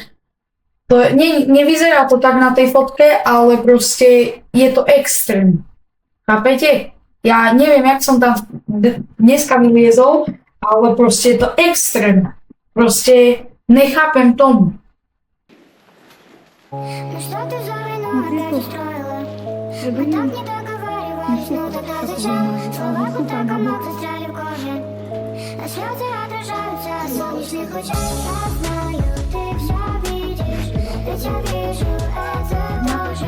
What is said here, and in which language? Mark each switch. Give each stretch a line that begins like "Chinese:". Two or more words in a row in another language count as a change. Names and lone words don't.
Slovak: Nevyzerá to tak na tej fotke, ale proste je to extrém. Chápete? Ja neviem, jak som tam dneska vyliezol, ale proste je to extrém. Proste nechápem tomu.
Russian: Мы так не договаривались, но тогда зачем? Слова будто комок застряли в коже. А слезы отражаются от солнечных лучей. Я знаю, ты все видишь, ведь я вижу это тоже.